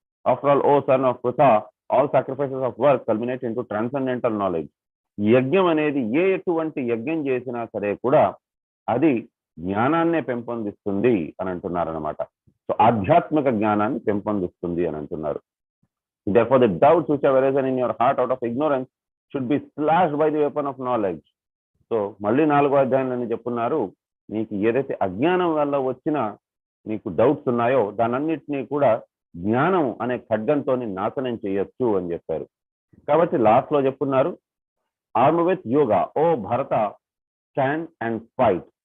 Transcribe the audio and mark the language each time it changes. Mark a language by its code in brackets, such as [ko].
[en] After all, O son of Pritha, all sacrifices of work culminate into transcendental knowledge. [te] యజ్ఞం అనేది ఎటువంటి యజ్ఞం చేసినా సరే కూడా అది జ్ఞానాన్నే పెంపొందిస్తుంది అని అంటున్నారు అనమాట. సో ఆధ్యాత్మిక జ్ఞానాన్ని పెంపొందిస్తుంది అని అంటున్నారు. [en] Therefore, the doubts which have arisen in your heart out of ignorance should be slashed by the weapon of knowledge. [te] So మళ్ళీ 4వ అధ్యాయంలో చెప్పున్నారు, నీకు ఏదైతే అజ్ఞానం వల్ల వచ్చిన నీకు డౌట్స్ ఉన్నాయో దానన్నిటినీ కూడా జ్ఞానం అనే ఖడ్గంతో నాశనం చేయొచ్చు అని చెప్పారు. కాబట్టి లాస్ట్ లో చెప్పున్నారు, [en] Arm with yoga, O Bharata, stand and fight.